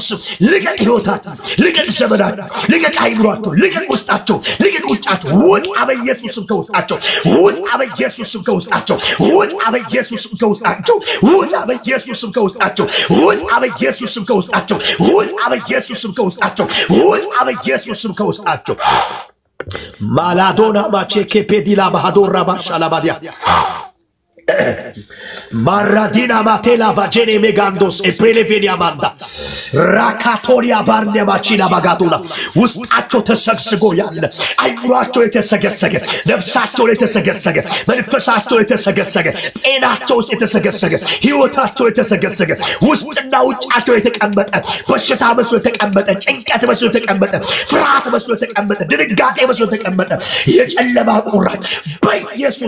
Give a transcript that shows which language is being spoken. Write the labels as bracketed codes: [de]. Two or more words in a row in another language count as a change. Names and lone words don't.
[am] ልቀቅ ሕይወታቸው ልቀቅ ዘመናቸው ልቀቅ አይምሮአቸው ልቀቅ ውስጣቸው ልቀቅ ውጫቸው ወጣ በኢየሱስ ከውስጣቸው ወጣ በኢየሱስ ከውስጣቸው ወጣ በኢየሱስ ከውስጣቸው ወጣ በኢየሱስ ከውስጣቸው ወጣ በኢየሱስ ከውስጣቸው ወጣ በኢየሱስ ከውስጣቸው ወጣ በኢየሱስ ከውስጣቸው ማላዶና ማቼኬ ፔዲላ ባሃዶራ ባሻላባዲያ Maradina matela vagene megandos e prelevenia manda rakatoria barne machina bagadula ውስጣቸው ተሰግስጎ ያለ አይምሮአቸው የተሰገሰገ ነፍሳቸው የተሰገሰገ መንፈሳቸው የተሰገሰገ ጤናቸው የተሰገሰገ ሕይወታቸው የተሰገሰገ ውስጥና ውጫቸው የተቀመጠ በሽታ መስሎ የተቀመጠ ጭንቀት መስሎ የተቀመጠ ፍርሃት መስሎ የተቀመጠ ድንጋጤ መስሎ የተቀመጠ የጨለማ ቁራጭ በኢየሱስ